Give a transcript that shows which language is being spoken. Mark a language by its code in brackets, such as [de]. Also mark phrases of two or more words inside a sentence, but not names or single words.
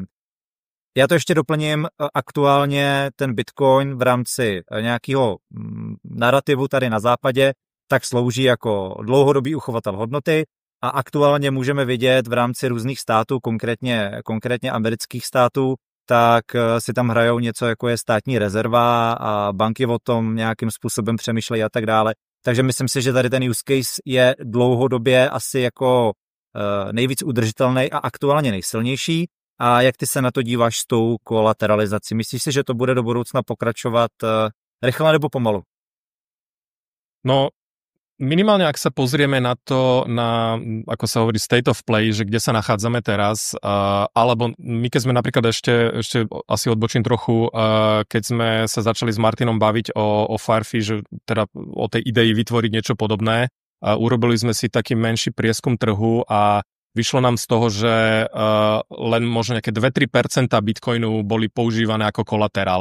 [cs] Já to ještě doplním, aktuálně ten Bitcoin v rámci nějakého narrativu tady na západě tak slouží jako dlouhodobý uchovatel hodnoty a aktuálně můžeme vidět v rámci různých států, konkrétně amerických států, tak si tam hrajou něco jako je státní rezerva a banky o tom nějakým způsobem přemýšlejí a tak dále. Takže myslím si, že tady ten [en] use case [cs] je dlouhodobě asi jako nejvíc udržitelný a aktuálně nejsilnější. A jak ty se na to díváš s tou kolateralizací? Myslíš si, že to bude do budoucna pokračovat rychle nebo pomalu? No, [sk] minimálne ak sa pozrieme na to, ako sa hovorí, [en] state of play, [sk] že kde sa nachádzame teraz, alebo my keď sme napríklad ešte asi odbočím trochu, keď sme sa začali s Martinom baviť o Firefish, teda o tej idei vytvoriť niečo podobné, urobili sme si taký menší prieskum trhu a vyšlo nám z toho, že len možno nejaké 2-3% Bitcoinu boli používané ako kolaterál.